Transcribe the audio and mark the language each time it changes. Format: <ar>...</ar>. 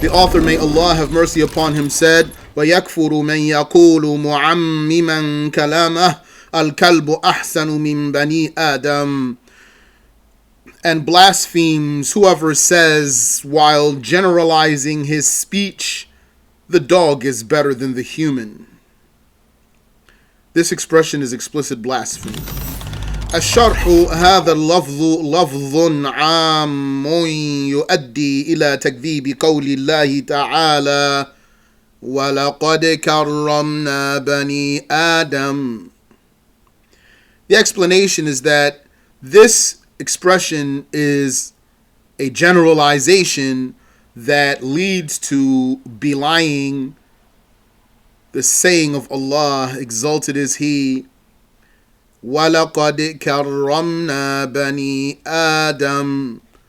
<en>The author, may Allah have mercy upon him, said,</en> <ar>وَيَكْفُرُ مَنْ يَقُولُ مُعَمِّمًا كَلَامَهُ الْكَلْبُ أَحْسَنُ مِنْ بَنِي آدَمَ.</ar> <en>And blasphemes whoever says, while generalizing his speech, the dog is better than the human. This expression is explicit blasphemy.</en> <ar>Ash-SharH هذا اللفظ لفظ عام يؤدي إلى تكذيب قول الله تعالى وَلَقَدْ كَرَّمْنَا بَنِي آدَمَ.</ar> <en>The explanation is that this expression is a generalization that leads to belying the saying of Allah, exalted is He,</en> <ar>وَلَقَدْ كَرَّمْنَا بَنِي آدَمَ.</ar>